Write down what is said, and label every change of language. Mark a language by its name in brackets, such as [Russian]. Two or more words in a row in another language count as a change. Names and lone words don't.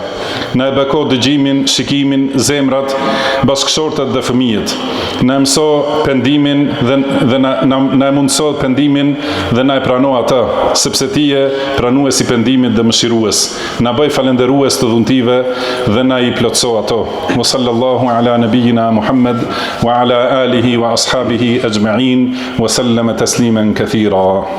[Albanian] Na e beko dëgjimin, shikimin, zemrat, bashkëshortet dhe fëmijët. Na mëso pendimin dhe na e mundëso pendimin dhe na e prano atë, sepse ti je pranues i pendimit dhe mëshirues. Na bëj falënderues të dhuntive dhe na i plotso ato. [Arabic] وصلى الله على نبينا محمد وعلى آله وأصحابه أجمعين وسلم تسليما كثيرا.